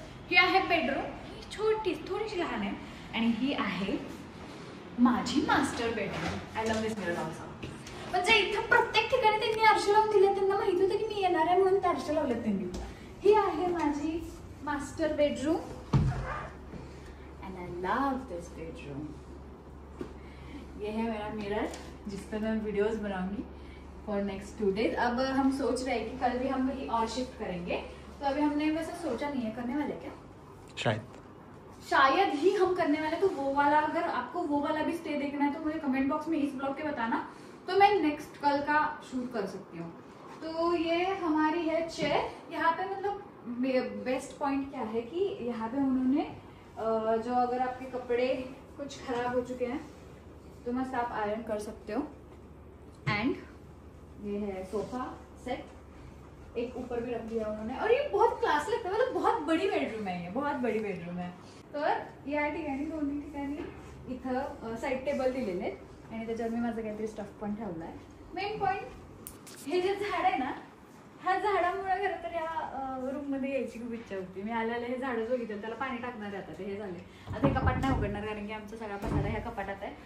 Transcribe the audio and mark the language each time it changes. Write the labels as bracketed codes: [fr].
[mr] ही आहे बेडरूम. ही थोडीशी लहान आहे. आणि ही आहे माझी master bedroom. [en] I love this mirror also. [mr] म्हणजे इथं प्रत्येक ठिकाणी त्यांनी आरशे लावून दिले. त्यांना माहित होतं की मी येणार आहे म्हणून ते आरशे लावलेत त्यांनी. ही आहे माझी master bedroom. [en] And I love this bedroom. [hi] ये है मेरा मिरर जिस पर मैं वीडियोस बनाऊंगी [en] For next 2 days. [hi] अब हम सोच रहे हैं कि कल भी हम वही और शिफ्ट करेंगे. तो अभी हमने वैसे सोचा नहीं है. करने वाले क्या? शायद ही हम करने वाले. तो वो वाला, अगर आपको वो वाला भी स्टे देखना है तो मुझे कमेंट बॉक्स में इस ब्लॉग के बताना, तो मैं नेक्स्ट कल का शूट कर सकती हूँ. तो ये हमारी है चेयर. यहाँ पे मतलब बेस्ट पॉइंट क्या है कि यहाँ पे उन्होंने जो अगर आपके कपड़े कुछ खराब हो चुके हैं तो मस्त आप आयरन कर सकते हो. एंड ये है सोफा सेट. एक ऊपर भी रख दिया उन्होंने. और ये बहुत क्लास लगता है. मतलब बहुत बड़ी बेडरूम है. ये बहुत बड़ी बेडरूम है. [mr] तर या ठिकाणी दोन्ही ठिकाणी इथं साईड टेबल दिलेले आहेत आणि त्याच्यावर मी माझं काहीतरी स्टफ पण ठेवला आहे. मेन पॉईंट हे जे झाड आहे ना, ह्या झाडामुळे खरं तर या रूममध्ये यायची खूप इच्छा होती. मी आल्याला हे झाडं जो घेतलं त्याला पाणी टाकणार आहे. आता हे झाले. आता हे कपाट नाही उघडणार कारण की आमचा सगळा पसारा ह्या कपाटात आहे.